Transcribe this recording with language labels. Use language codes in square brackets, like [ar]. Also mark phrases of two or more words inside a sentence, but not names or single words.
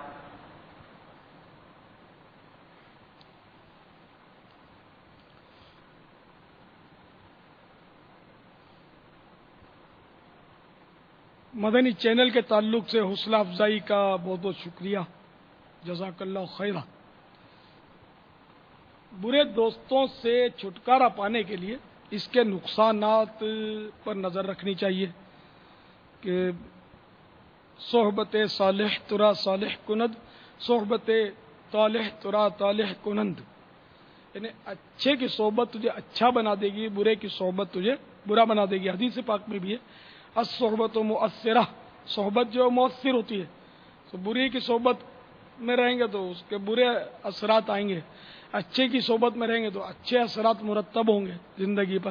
[ur] مدنی چینل کے تعلق سے حوصلہ افزائی کا بہت بہت شکریہ، [ar] جزاک اللہ خیرہ۔ [ur] برے دوستوں سے چھٹکارا پانے کے لیے اس کے نقصانات پر نظر رکھنی چاہیے کہ [fa] صحبت صالح ترا صالح کند، صحبت طالح ترا طالح کنند، [ur] یعنی اچھے کی صحبت تجھے اچھا بنا دے گی، برے کی صحبت تجھے برا بنا دے گی۔ حدیث پاک میں بھی ہے [ar] الصحبت مؤثرہ، [ur] صحبت جو مؤثر ہوتی ہے، تو بری کی صحبت میں رہیں گے تو اس کے برے اثرات آئیں گے، اچھے کی صحبت میں رہیں گے تو اچھے اثرات مرتب ہوں گے زندگی پر۔